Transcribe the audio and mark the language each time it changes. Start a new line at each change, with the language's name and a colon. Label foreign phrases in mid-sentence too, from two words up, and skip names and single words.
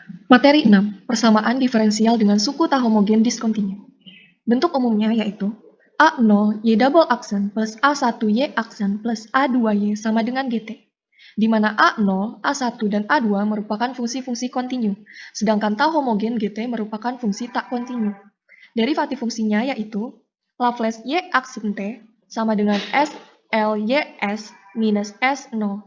Indonesian: Materi 6. Persamaan diferensial dengan suku tak homogen diskontinu. Bentuk umumnya yaitu A0 Y double aksen plus A1 Y aksen plus A2 Y sama dengan GT, di mana A0, A1, dan A2 merupakan fungsi-fungsi kontinu, sedangkan tak homogen GT merupakan fungsi tak kontinu. Derivatif fungsinya yaitu Laplace Y aksen T sama dengan S L Y S minus S0.